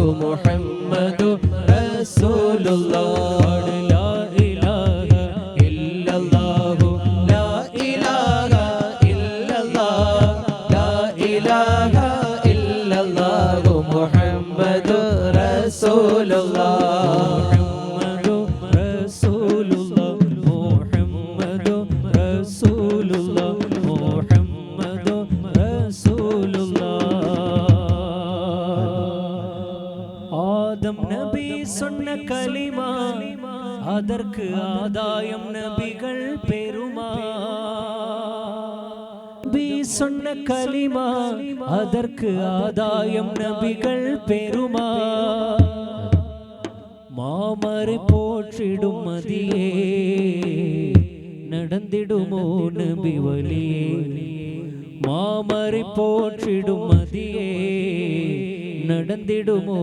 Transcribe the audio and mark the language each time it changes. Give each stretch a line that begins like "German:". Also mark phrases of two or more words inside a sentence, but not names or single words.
Arabic: محمد رسول الله لا إله إلا الله لا إله إلا الله لا إله إلا الله محمد رسول الله محمد رسول الله محمد رسول الله محمد رسول الله
Tamil: ആദം നബി சொன்ன கலிமா அதற்கு ஆதாயம் நபிகள் பெருமா நபி சொன்ன கலிமா அதற்கு ஆதாயம் நபிகள் பெருமா மாமரை போற்றிடும் மதியே நடந்திடுமோ நபி வழியே மாமரை போற்றிடும் மதியே நடந்திடுமோ